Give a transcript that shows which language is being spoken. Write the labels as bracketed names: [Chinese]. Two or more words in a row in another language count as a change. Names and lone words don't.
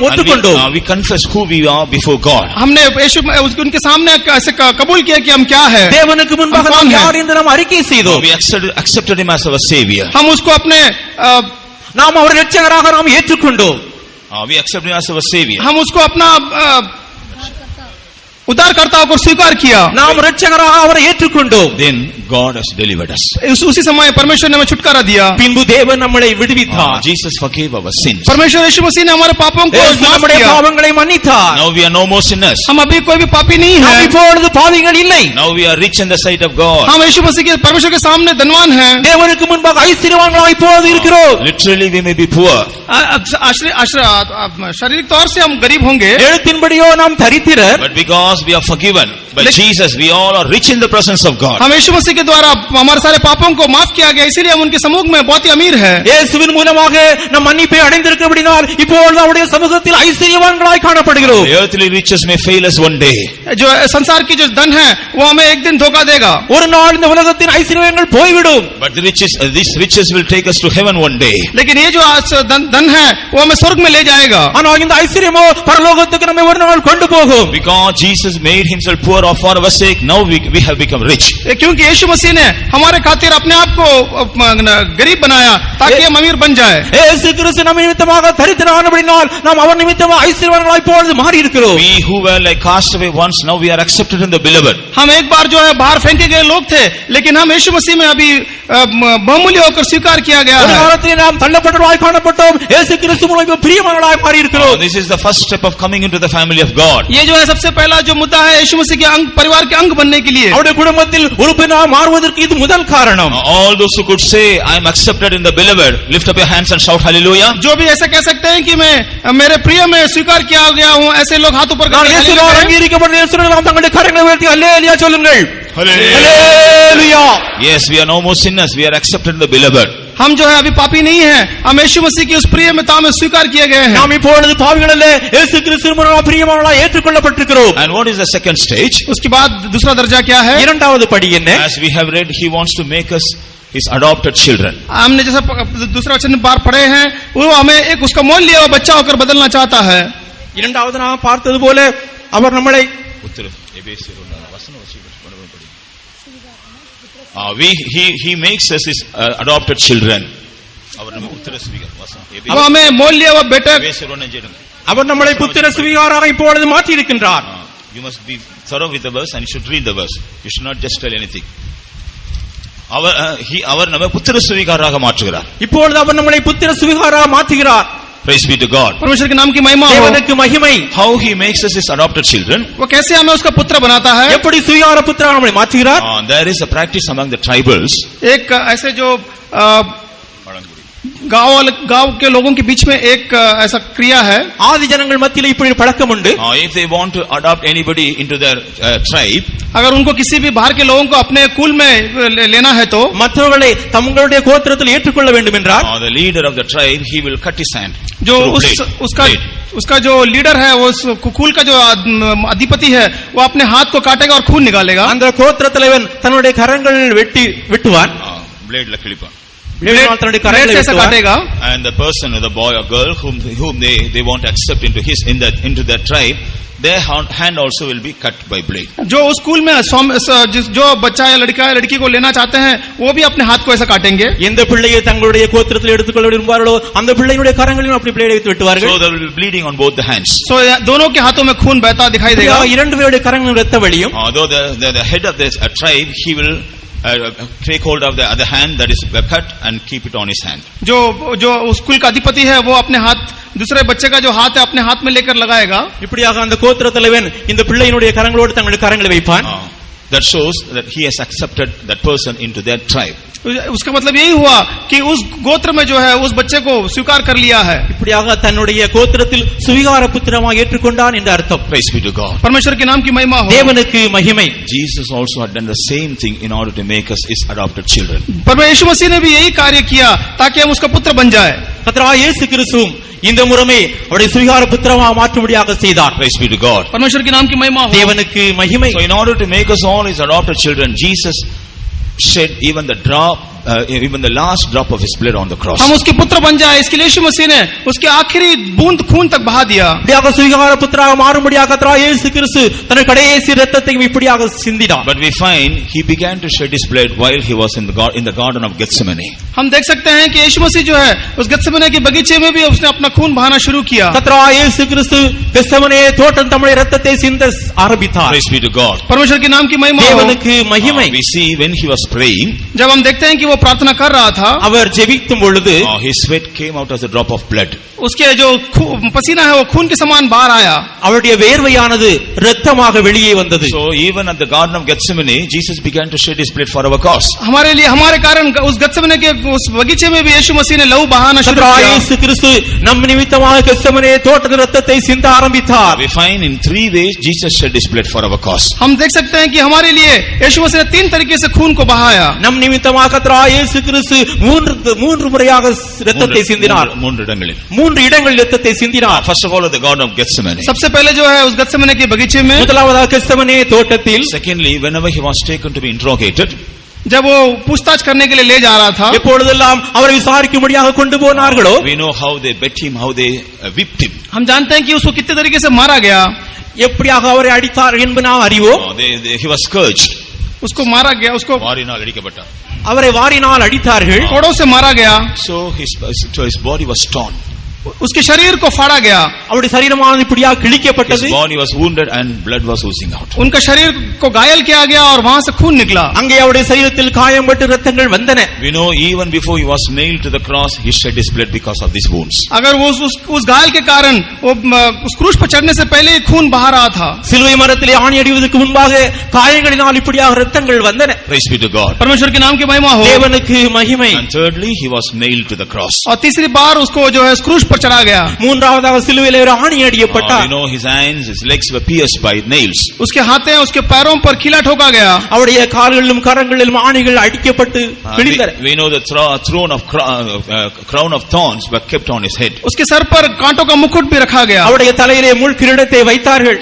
[English] And [Tamil] ஒத்துக்கொண்டோம். [English] we confess who we are before God. [Hindi] हमने उनके सामने ऐसे कबूल किया कि हम क्या है. [Tamil] தேவனுக்கு முன்பாக [Hindi] हम [Tamil] நாம் [Hindi] कौन हैं? [Tamil] யார் என்று நாம் அறிக்கை செய்தோம். [English] We accepted him as our savior. [Hindi] हम उसको अपने [Tamil] நாம் அவரை இரட்சகராக நாம் ஏற்றுக்கொண்டோம். [English] We accept him as our savior. [Hindi] हम उसको अपना उद्धारकर्ता को स्वीकार किया. [Tamil] நாம் இரட்சகராக அவரை ஏற்றுக்கொண்டோம். [English] Then God has delivered us. [Hindi] उसी समय परमेश्वर ने हमें छुटकारा दिया. [Tamil] பின்பு தேவன் நம்மை விடுவித்தார். [English] Jesus forgave our sins. [Hindi] परमेश्वर यीशु मसीह ने हमारे पापों को [Tamil] இயேசு [Hindi] माफ [Tamil] நம்முடைய [Hindi] किया. [Tamil] பாவங்களை மன்னித்தார். [English] Now we are no more sinners. [Hindi] हम अभी कोई भी पापी नहीं [Tamil] நாம் [Hindi] है. [Tamil] இப்பொழுது பாவிகள் இல்லை. [English] Now we are rich in the sight of God. [Hindi] हम यीशु मसीह के परमेश्वर के सामने धनवान हैं. [Tamil] தேவனுக்கு முன்பாக ஐஸ்வர்யவான்களாக இப்பொழுது இருக்கிறோம். [English] Literally we may be poor. [Hindi] शारीरिक तौर से हम गरीब होंगे, [Tamil] எழுத்தின்படியோ நாம் தரித்திரர். [English] But because because we are forgiven by Jesus, we all are rich in the presence of God. [Hindi] हम यीशु मसीह के द्वारा हमारे सारे पापों को माफ किया गया, इसीलिए हम उनके सम्मुख में बहुत ही अमीर है। [Tamil] இயேசுவின் மூலமாக நம் மன்னிப்பை அடைந்திருக்கிறபடியால் இப்பொழுது அவருடைய சமூகத்தில் ஐஸ்வர்யவான்களாய் காணப்படுகிறோம். [English] The earthly riches may fail us one day. [Hindi] जो संसार की जो धन है वो हमें एक दिन धोखा देगा। [Tamil] ஒரு நாள் இந்த உலகத்தின் ஐஸ்வர்யங்கள் போய்விடும். [English] But these riches will take us to heaven one day. [Hindi] लेकिन ये जो धन है वो हमें स्वर्ग में ले जाएगा। [Tamil] ஆனால் இந்த ஐஸ்வர்யமோ பரலோகத்துக்கு நம்மை ஒரு நாள் கொண்டு போகும். [English] Because Jesus made himself poor for our sake, now we have become rich. [Hindi] क्योंकि यीशु मसीह ने हमारे खातिर अपने आप को गरीब बनाया ताकि हम अमीर बन जाए। [Tamil] இயேசு கிறிஸ்து நம்ம நிமித்தமாக தரித்திரனானபடியால் நாம் அவர் நிமித்தமாக ஐஸ்வர்யவான்களாய் இப்பொழுது மாறி இருக்கிறோம். [English] We who were like castaway once, now we are accepted in the beloved. [Hindi] हम एक बार जो है बाहर फेंके गए लोग थे, लेकिन हम यीशु मसीह में अभी बहुमूल्य होकर स्वीकार किया गया [Tamil] ஒரு [Hindi] है। [Tamil] காலத்தில் நாம் தள்ளப்பட்டவர்களாய் காணப்பட்டோம், இயேசு கிறிஸ்து மூலமாக பிரியமானவர்களாய் மாறி இருக்கிறோம். [English] This is the first step of coming into the family of God. [Hindi] ये जो है सबसे पहला जो मुद्दा है यीशु मसीह के परिवार के अंग बनने के लिए। [Tamil] அவருடைய குடும்பத்தில் உறுப்பினராக மாறுவதற்கு இது முதல் காரணம். [English] All those who could say I am accepted in the beloved, lift up your hands and shout hallelujah. [Hindi] जो भी ऐसा कह सकते हैं कि मैं मेरे प्रिय में स्वीकार किया गया हूं, ऐसे लोग हाथ ऊपर [Tamil] நான் [Hindi] करके [Tamil] இயேசுவால் அங்கீகரிக்கப்பட்ட இயேசுவினால் நாம் தங்களுடைய கரங்களை உயர்த்தி ஹல்லேலூயா சொல்லுங்கள். ஹல்லேலூயா. [English] Yes, we are no more sinners, we are accepted in the beloved. [Hindi] हम जो है अभी पापी नहीं हैं, हम यीशु मसीह की उस प्रियता में स्वीकार किए गए हैं। [Tamil] நாம் இப்பொழுது பாவிகள் அல்ல, இயேசு கிறிஸ்து மூலமாக பிரியமானவர்களாய் ஏற்றுக்கொள்ளப்பட்டிருக்கிறோம். [English] And what is the second stage? [Hindi] उसके बाद दूसरा दर्जा क्या है? [Tamil] இரண்டாவது படி என்ன? [English] As we have read, he wants to make us his adopted children. [Hindi] हमने जैसा दूसरा वचन बार पढ़े हैं, वो हमें एक उसका मोल लिया हुआ बच्चा होकर बदलना चाहता है। [Tamil] இரண்டாவது நாம் பார்த்தது போல அவர் நம்மளை [English] he makes us his adopted children. [Hindi] वो हमें मोल लिया हुआ बेटा, [Tamil] அவர் நம்மளை புத்திர சுவிகாராக இப்பொழுது மாற்றி இருக்கின்றார். [English] You must be thorough with the verse and you should read the verse. You should not just tell anything. [Tamil] அவர் நம்மை புத்திர சுவிகாராக மாற்றுகிறார். இப்பொழுது அவர் நம்மளை புத்திர சுவிகாராக மாற்றுகிறார். [English] Praise be to God. [Hindi] परमेश्वर के नाम की महिमा हो। [Tamil] தேவனுக்கு மகிமை. [English] How he makes us his adopted children? [Hindi] वो कैसे हमें उसका पुत्र बनाता है? [Tamil] எப்படி சுவிகார புத்திரராக நம்மளை மாற்றுகிறார்? [English] There is a practice among the tribals. [Hindi] एक ऐसे जो गांव के लोगों के बीच में एक ऐसा क्रिया है। [Tamil] ஆதி ஜனங்கள் மத்தியில் இப்படி பழக்கம் உண்டு. [English] If they want to adopt anybody into their tribe, [Hindi] अगर उनको किसी भी बाहर के लोगों को अपने कुल में लेना है तो [Tamil] மற்றவர்களை தங்களுடைய கோத்திரத்தில் ஏற்றுக்கொள்ள வேண்டும் என்றால் [English] the leader of the tribe, he will cut his hand. [Hindi] जो उसका जो लीडर है, वो कुल का जो अधिपति है, वो अपने हाथ को काटेगा और खून निकालेगा। [Tamil] அந்த கோத்திர தலைவன் தன்னுடைய கரங்கள் வெட்டுவான். பிளேடுல கிழிப்பான். தன்னுடைய கரங்களை [Hindi] काटेगा। [English] And the person, the boy or girl whom they want to accept into their tribe, their hand also will be cut by blade. [Hindi] जो उस स्कूल में जो बच्चा या लड़का या लड़की को लेना चाहते हैं, वो भी अपने हाथ को ऐसा काटेंगे। [Tamil] எந்த பிள்ளையை தங்களுடைய கோத்திரத்தில் எடுத்துக்கொள்ள விரும்புவார்களோ அந்த பிள்ளையுடைய கரங்களிலும் அப்படி பிளேடை வைத்து வெட்டுவார்கள். [English] So there will be bleeding on both the hands. [Hindi] So दोनों के हाथों में खून बहता दिखाई देगा। [Tamil] இரண்டு பேருடைய கரங்களிலும் இரத்த வழியும். [English] Although the head of this tribe, he will take hold of the other hand that is cut and keep it on his hand. [Hindi] जो उस कुल का अधिपति है, वो अपने हाथ दूसरे बच्चे का जो हाथ है अपने हाथ में लेकर लगाएगा। [Tamil] இப்படியாக அந்த கோத்திர தலைவன் இந்த பிள்ளையினுடைய கரங்களோடு தங்களுடைய கரங்களை வைப்பான். [English] That shows that he has accepted that person into their tribe. [Hindi] उसका मतलब यही हुआ कि उस गोत्र में जो है उस बच्चे को स्वीकार कर लिया है। [Tamil] இப்படியாக தன்னுடைய கோத்திரத்தில் சுவிகார புத்திரமாக ஏற்றுக்கொண்டான் என்ற அர்த்தம். [English] Praise be to God. [Hindi] परमेश्वर के नाम की महिमा हो। [Tamil] தேவனுக்கு மகிமை. [English] Jesus also had done the same thing in order to make us his adopted children. [Hindi] परमेश्वर यीशु मसीह ने भी यही कार्य किया ताकि हम उसका पुत्र बन जाए। [Tamil] கர்த்தராகிய இயேசு கிறிஸ்துவும் இந்த முறைமை அவருடைய சுவிகார புத்திரமாக மாற்றும்படியாக செய்தார். [English] Praise be to God. [Hindi] परमेश्वर के नाम की महिमा हो। [Tamil] தேவனுக்கு மகிமை. [English] So in order to make us all his adopted children, Jesus shed even the last drop of his blood on the cross. [Hindi] हम उसके पुत्र बन जाए, इसके लिए यीशु मसीह ने उसके आखिरी बूंद खून तक बहा दिया। [Tamil] இப்படியாக சுவிகார புத்திரராக மாறும்படியாக கர்த்தராகிய இயேசு கிறிஸ்து தன்னுடைய கடைசி இரத்தத்தையும் இப்படியாக சிந்தினார். [English] But we find he began to shed his blood while he was in the garden of Gethsemane. [Hindi] हम देख सकते हैं कि यीशु मसीह जो है उस गethsemane के बगीचे में भी उसने अपना खून बहाना शुरू किया। [Tamil] கர்த்தராகிய இயேசு கிறிஸ்து கெத்செமனே தோட்டம் தம்முடைய இரத்தத்தை சிந்த ஆரம்பித்தார். [English] Praise be to God. [Hindi] परमेश्वर के नाम की महिमा हो। [Tamil] தேவனுக்கு மகிமை. [English] We see when he was praying, [Hindi] जब हम देखते हैं कि वो प्रार्थना कर रहा था, [Tamil] அவர் ஜெபிக்கும் பொழுது [English] his sweat came out as a drop of blood. [Hindi] उसके जो पसीना है वो खून के समान बाहर आया. [Tamil] அவருடைய வேர்வையானது இரத்தமாக வெளியே வந்தது. [English] So even at the Garden of Gethsemane, Jesus began to shed his blood for our cause. [Hindi] हमारे लिए हमारे कारण उस गत्सेमने के उस बगीचे में भी यीशु मसीह ने लहू बहाना शुरू किया. [Tamil] இயேசு கிறிஸ்து நம் நிமித்தமாக கெத்செமனே தோட்டத்தில் இரத்தத்தை சிந்த ஆரம்பித்தார். [English] We find in 3 ways Jesus shed his blood for our cause. [Hindi] हम देख सकते हैं कि हमारे लिए यीशु मसीह ने 3 तरीके से खून को बहाया. [Tamil] நம் நிமித்தமாக கர்த்தராகிய இயேசு கிறிஸ்து மூன்று முறையாக இரத்தத்தை சிந்தினார். 3 இடங்களில். 3 இடங்களில் இரத்தத்தை சிந்தினார். [English] First of all at the Garden of Gethsemane. [Hindi] सबसे पहले जो है उस गत्सेमने के बगीचे में. [Tamil] முதலாவதாக கெத்செமனே தோட்டத்தில். [English] Secondly, whenever he was taken to be interrogated, [Hindi] जब वो पूछताछ करने के लिए ले जा रहा था, [Tamil] எப்பொழுதெல்லாம் அவரை விசாரிக்கும்படியாக கொண்டு போனார்களோ, [English] we know how they beat him, how they whipped him. [Hindi] हम जानते हैं कि उसको कितने तरीके से मारा गया. [Tamil] எப்படியாக அவரை அடித்தார் என்பது நாம் அறிவோம். [English] He was scourged. [Hindi] उसको मारा गया, उसको [Tamil] வாரினால் அடிக்கப்பட்டார். அவரை வாரினால் அடித்தார்கள். [Hindi] कोड़ों से मारा गया. [English] So his body was torn. [Hindi] उसके शरीर को फाड़ा गया. [Tamil] அவருடைய சரீரமானது இப்படியாக [English] His [Tamil] கிழிக்கப்பட்டது. [English] body was wounded and blood was oozing out. [Hindi] उनका शरीर को घायल किया गया और वहां से खून निकला. [Tamil] அங்கே அவருடைய சரீரத்தில் காயம்பட்டு இரத்தங்கள் வந்தன. [English] We know even before he was nailed to the cross, he shed his blood because of these wounds. [Hindi] अगर वो उस घायल के कारण वो उस क्रूस पर चढ़ने से पहले ही खून बहा रहा था. [Tamil] சிலுவை மரத்திலே ஆணி அடிவதற்கு முன்பாக காயங்களினால் இப்படியாக இரத்தங்கள் வந்தன. [English] Praise be to God. [Hindi] परमेश्वर के नाम की महिमा हो. [Tamil] தேவனுக்கு மகிமை. [English] And thirdly, he was nailed to the cross. [Hindi] और तीसरी बार उसको जो है क्रूस पर चढ़ा गया. [Tamil] மூன்றாவதாக சிலுவையிலே ஒரு ஆணி அடிக்கப்பட்டார். [English] We know his hands, his legs were pierced by nails. [Hindi] उसके हाथों उसके पैरों पर कीला ठोका गया. [Tamil] அவருடைய கால்களிலும் கரங்களிலும் ஆணிகள் அடிக்கப்பட்டு கிழிந்தன. [English] We know the crown of thorns were kept on his head. [Hindi] उसके सर पर कांटों का मुकुट भी रखा गया. [Tamil] அவருடைய தலையிலே முள் கிரீடத்தை வைத்தார்கள்.